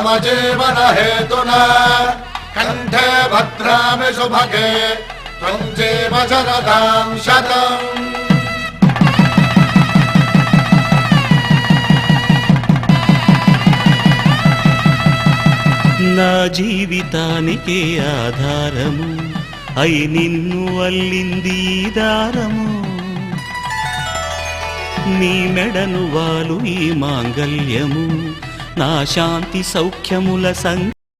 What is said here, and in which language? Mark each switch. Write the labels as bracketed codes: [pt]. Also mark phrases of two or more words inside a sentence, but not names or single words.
[sa] जीवन हेतुना कण्ठे भद्रामि सुभगे त्वं जीव शरदां शतम्. [te] నా జీవితానికే ఆధారము అయి నిన్ను అల్లింది ఈ దారము. నీ మెడను వాలు ఈ మాంగల్యము, నా శాంతి సౌఖ్యముల